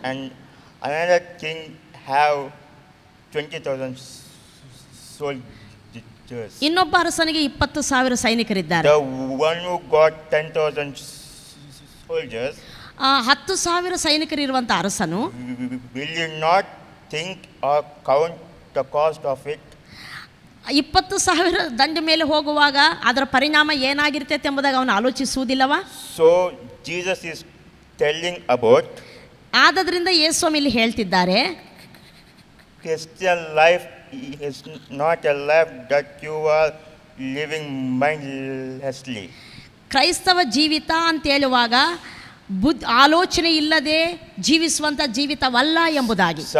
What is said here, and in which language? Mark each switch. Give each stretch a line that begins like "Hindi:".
English: And another king have 20,000 soldiers.
Kannada: ಇನ್ನೊಬ್ಬ ಅರಸನಿಗೆ 20,000 ಸೈನಿಕರಿದ್ದಾರೆ.
English: The one who got 10,000 soldiers,
Kannada: 10,000 ಸೈನಿಕರಿರುವಂಥ ಅರಸನು
English: will you not think or count the cost of it?
Kannada: 20,000 ದಂಡ ಮೇಲೆ ಹೋಗುವಾಗ ಅದರ ಪರಿಣಾಮ ಏನಾಗಿರ್ತೈತೆ ಎಂಬುದಾಗಿ ಅವನು ಆಲೋಚಿಸುವುದಿಲ್ಲವಾ?
English: So Jesus is telling about
Kannada: ಆದದ್ರಿಂದ ಯೇಸು ಇಲ್ಲಿ ಹೇಳ್ತಿದ್ದಾರೆ,
English: Christian life is not a life that you are living mindlessly.
Kannada: ಕ್ರೈಸ್ತವ ಜೀವಿತ ಅಂತ ಹೇಳುವಾಗ ಆಲೋಚನೆ ಇಲ್ಲದೆ ಜೀವಿಸುವಂಥ ಜೀವಿತವಲ್ಲ ಎಂಬುದಾಗಿ.